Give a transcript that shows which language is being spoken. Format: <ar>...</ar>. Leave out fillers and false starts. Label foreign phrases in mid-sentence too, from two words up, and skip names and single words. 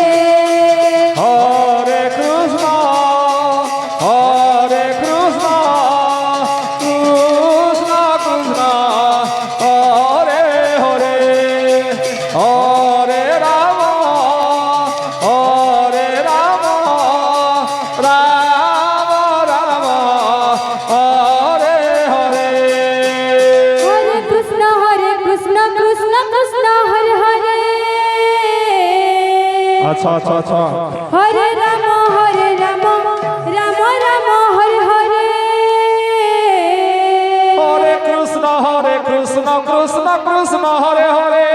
<sa>হরে কৃষ্ণ হরে কৃষ্ণ কৃষ্ণ কৃষ্ণ হরে হরে হরে রাম হরে রাম রাম রাম হরে হরে হরে কৃষ্ণ কৃষ্ণ কৃষ্ণ হরে হরে</sa> <bn>আচ্ছা আচ্ছা আচ্ছা</bn> <sa>হরে রাম রাম রাম হরে হরে হরে কৃষ্ণ কৃষ্ণ কৃষ্ণ হরে হরে</sa>